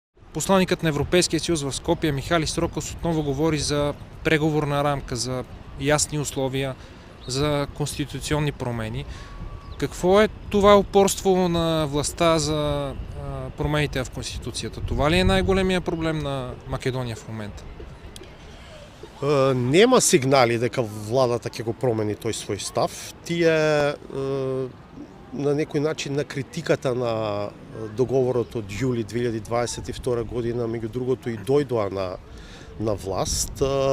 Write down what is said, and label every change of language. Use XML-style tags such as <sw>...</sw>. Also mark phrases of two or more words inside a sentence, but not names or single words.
<bg>Посланикът на Европейския съюз в Скопие Михалис Срокос отново говори за преговорна рамка, за ясни условия, за конституционни промени. Какво е това упорство на властта за промените в Конституцията? Това ли е най-големия проблем на Македония в момента?</bg> <mk>Нема сигнали дека владата ќе го промени тој свој став. Тие на некој начин на критиката на договорот од јули 2022 година, меѓу другото и дојдоа на власт.</mk>